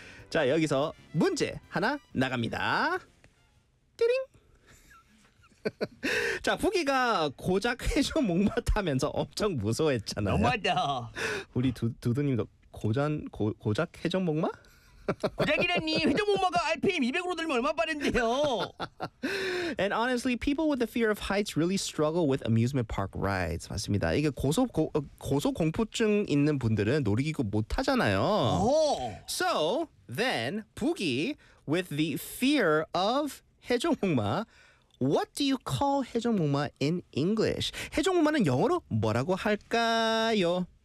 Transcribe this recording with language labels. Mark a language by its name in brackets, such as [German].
[Korean] 자, 여기서 문제 하나 나갑니다. 띠링. 자, 북이가 고작 회전 목마 타면서 엄청 무서워했잖아요. 너무하다. 우리 두두님도 고작 회전 목마? 고작이라니. 회전 목마가 RPM 200으로 들면 얼마 빠른데요. [English] And honestly, people with the fear of heights really struggle with amusement park rides. [Korean] 맞습니다. 이게 고소 공포증 있는 분들은 놀이기구 못 타잖아요. [English] So then, 북이 with the fear of 회전 목마. What do you call 해적목마 in English? [Korean] 해적목마는 영어로 뭐라고 할까요?